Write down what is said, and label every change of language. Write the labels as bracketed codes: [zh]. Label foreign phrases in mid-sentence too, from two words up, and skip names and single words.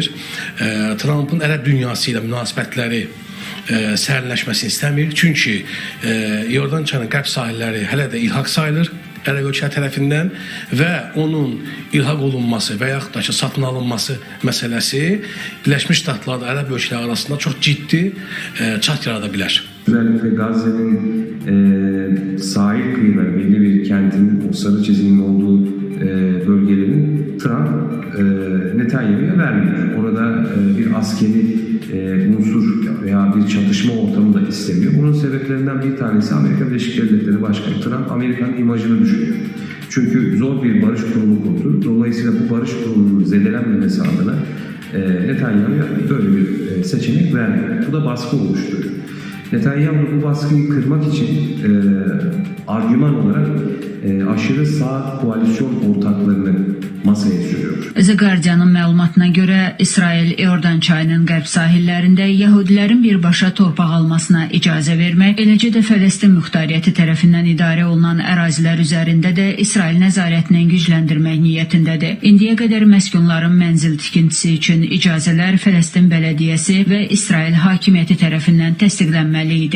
[az] Trump'ın ərəb dünyası ilə münasibətləri sərinləşməsini istəmir. Çünki Yordan çayının qərb sahilləri hələ də ilhaq sayılır ərəb ölkələr tərəfindən və onun ilhaq olunması və yaxud da ki, satın alınması məsələsi Birləşmiş Ştatlarla ərəb ölkələri arasında çox ciddi çat yarada bilər. [tr] Özellikle Gazze'nin sahil kıyıları, belli bir kentin, o sarı çizginin olduğu bölgelerin Trump Netanyahu'ya vermiyor. Orada bir askeri unsur veya bir çatışma ortamı da istemiyor. Bunun sebeplerinden bir tanesi Amerika Birleşik Devletleri Başkanı Trump, Amerika'nın imajını düşürüyor. Çünkü zor bir barış kurulu kurdu. Dolayısıyla bu barış kurulunun zedelenmemesi adına Netanyahu'ya böyle bir seçenek vermiyor. Bu da baskı oluşturuyor. Netanyahu bu baskıyı kırmak için argüman olarak aşırı sağ koalisyon ortaklarını masaya sürüyor. [az] The Guardian'ın məlumatına görə İsrail Yordan çayının qərb sahillərində Yahudilərin birbaşa torpaq almasına icazə vermək, eləcə də Fələstin Muxtariyyəti tərəfindən idarə olunan ərazilər üzərində də İsrail nəzarətinin gücləndirmək niyyətindədir. İndiyə qədər məskunların mənzil tikintisi üçün icazələr Fələstin bələdiyyəsi və İsrail hakimiyyəti tərəfindən təsdiqlənməli idi.